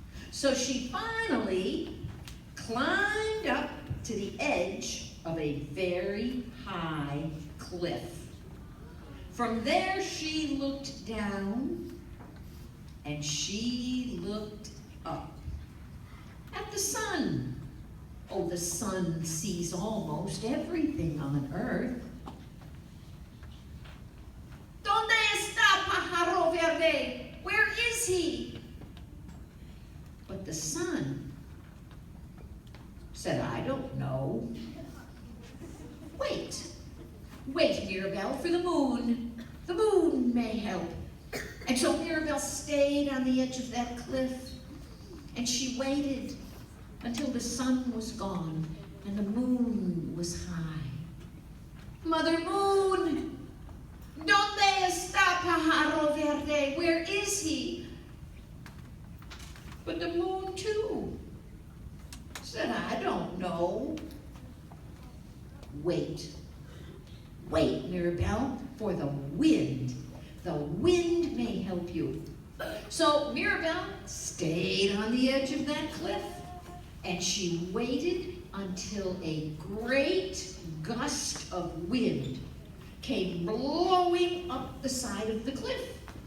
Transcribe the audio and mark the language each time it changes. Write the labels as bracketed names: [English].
[English] So she finally climbed up to the edge of a very high cliff. From there she looked down and she looked up at the sun. Oh, the sun sees almost everything on earth. [Spanish] ¿Dónde está pájaro verde? [English] Where is he? But the sun said, I don't know. Wait, Mirabelle, for the moon. The moon may help. And so Mirabelle stayed on the edge of that cliff, and she waited until the sun was gone and the moon was high. [Spanish] Mother Moon, ¿dónde está pájaro verde? [English] Where is he? But the moon too said, I don't know. Wait, Mirabelle, for the wind. The wind may help you. So Mirabelle stayed on the edge of that cliff, and she waited until a great gust of wind came blowing up the side of the cliff.